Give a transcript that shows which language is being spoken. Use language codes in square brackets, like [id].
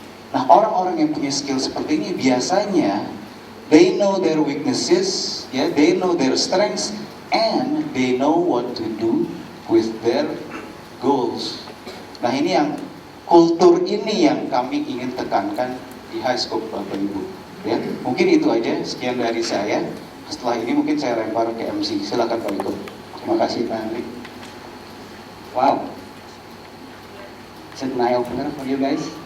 [id] Nah, orang-orang yang punya skill seperti ini biasanya [en] they know their weaknesses, ya, they know their strengths, and they know what to do with their goals. [id] Nah, ini yang kultur ini yang kami ingin tekankan di High Scope, Bapak Ibu. Ya, mungkin itu aja, sekian dari saya. Setelah ini mungkin saya lempar ke MC. Silakan Pak Iko. Terima kasih Pak Henry. [en] Wow, it's an eye opener for you guys.